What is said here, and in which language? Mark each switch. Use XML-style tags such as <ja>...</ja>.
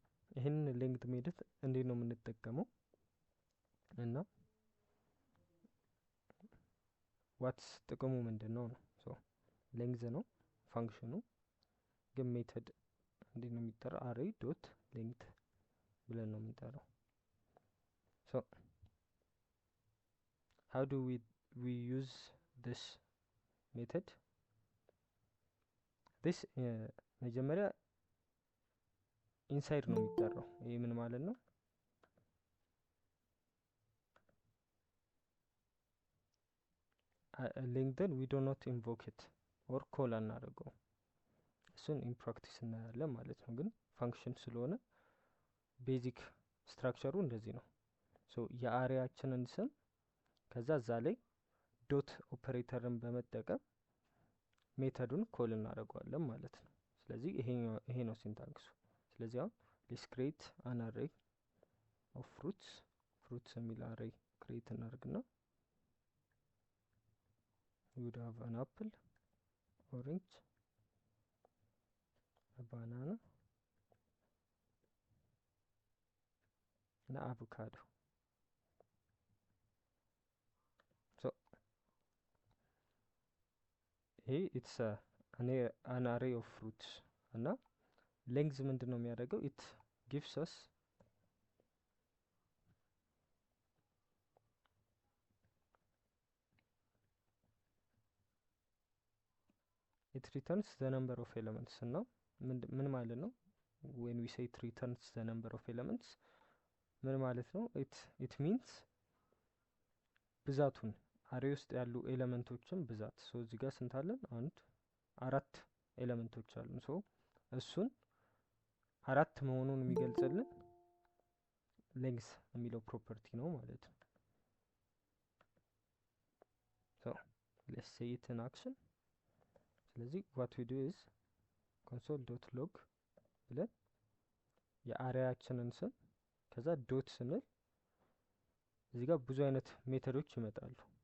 <am>ይሄን length ሜተድ እንዴት ነው የምንጠቀመው እና</am> <en>what's</en> <am>ጥቅሙ ምንድነው ነው። so length ነው ፋንክሽኑ፣ ግን ሜተድ እንዴት ነው የሚጠራው?</am> <en>array dot length</en> <am>ብለን ነው የምንጠራው።</am> <en>so how do we use this method?</en> <am>this መጀመሪያ ኢንሳይድ ነው የሚጠራው። ይሄ ምን ማለት ነው? length</am> <en>we do not invoke it or call</en> <am>አናደርገው። እሱን ኢን ፕራክቲስ እናያለን ማለት ነው። ግን ፋንክሽን ስለሆነ ቤዚክ ስትራክቸሩ እንደዚህ ነው። ሶ የአሬያችንን ስም ከዛ እዛ ላይ ዶት ኦፐሬተርን በመጠቀም ሜተዱን ኮል እናደርገዋለን ማለት ነው። ስለዚህ ይሄ ነው ሲንታክሱ። ስለዚህ አሁን</am> <en>let's create an array of fruits</en> <am>የሚል array create እናደርግና</am> <en>we would have an apple, orange, a banana and avocado. so hey it's an array of fruits</en> <am>እና length ምንድነው የሚያደርገው?</am> <en>it gives us it returns the number of elements</en> <am>እና ምን ማለት ነው?</am> <en>when we say it returns the number of elements</en> <am>ምን ማለት ነው?</am> <en>ኢት ሚንስ</en> <am>ብዛቱን አሬ ውስጥ ያሉ ኤሌመንቶችን ብዛት። ሶ እዚህ ጋር ስንት አለን? አራት ኤሌመንቶች አሉን። ሶ እሱን አራት መሆኑን የሚገልጽልን ሌንግዝ የሚለው ፕሮፐርቲ ነው ማለት ነው። ሶ</am> <en>ሌትስ ሴይ ኢት ኢን አክሽን።</en> <am>ስለዚህ</am> <en>ዋት ዊ ዱ ኢዝ ኮንሶል ዶት ሎግ</en> <am>ብለን የአሬያችንን ስም ከዛ ዶት ስንል እዚህ ጋር ብዙ አይነት ሜተዶች ይመጣሉ።</am>